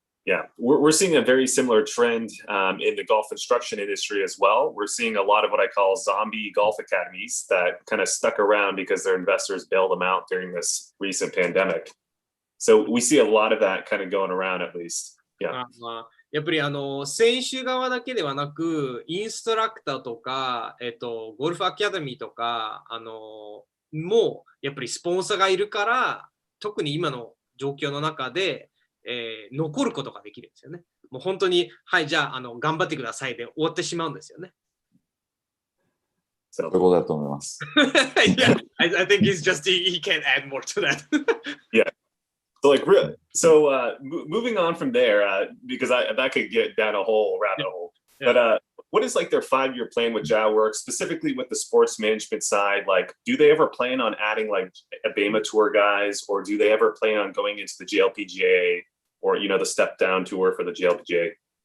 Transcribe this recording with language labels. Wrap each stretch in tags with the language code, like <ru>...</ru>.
<en>Yeah, we're seeing a very similar trend in the golf instruction industry as well. We're seeing a lot of what I call zombie golf academies that kind of stuck around because their investors bailed them out during this recent pandemic. So we see a lot of that kind of going around at least. Yeah.</en> <ja>やっぱり選手側だけではなく、インストラクターとか、ゴルフアカデミーとか、もうやっぱりスポンサーがいるから、特に今の状況の中で、残ることができるんですよね。もう本当に、はい、じゃあ、頑張ってくださいで終わってしまうんですよね。そういうことだと思います。</ja> <en>Yeah, I think he can't add more to that. Yeah. So moving on from there, because that could get down a whole rabbit hole. Yeah. But what is like their 5-year plan with Jioworks, specifically with the sports management side? Like, do they ever plan on adding like ABEMA tour guys, or do they ever plan on going into the JLPGA or the step down tour for the JLPGA?</en>